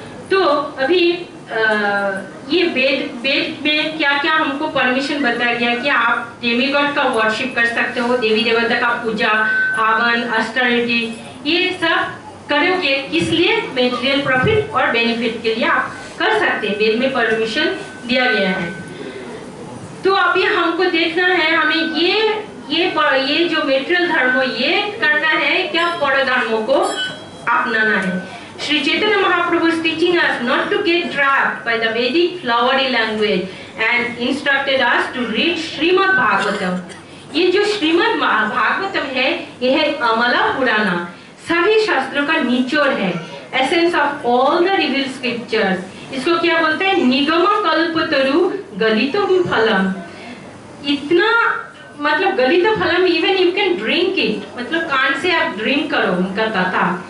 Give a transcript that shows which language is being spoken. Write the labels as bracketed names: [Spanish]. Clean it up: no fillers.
[Hindi] तो अभी ये वेद में क्या क्या हमको परमिशन बताया गया कि आप डेमीगॉड का वर्शिप कर सकते हो, देवी देवता का पूजा, हवन, ऑस्टेरिटी, ये सब करोगे किस लिए? मेटेरियल प्रॉफिट और बेनिफिट के लिए आप कर सकते हैं, वेद में परमिशन दिया गया है। तो अभी हमको देखना है, हमें ये जो मेटेरियल धर्म ये करना है क्या पर धर्मों को अपनाना है। [English] Sri Chaitanya Mahaprabhu is teaching us not to get trapped by the Vedic flowery language and instructed us to read Srimad Bhagavatam. [Hindi] ये जो श्रीमद् भागवतम है, यह है अमला पुराना, सभी शास्त्रों का निचोड़ है, [English] Essence of all the revealed scriptures. [Hindi] इसको क्या बोलते हैं? [Sanskrit] निगम कल्पतरु गलितो फलम। [Hindi] इतना मतलब गलितो फलम, [English] even you can drink it, [Hindi] मतलब कान से आप ड्रिंक करो उनका कथा।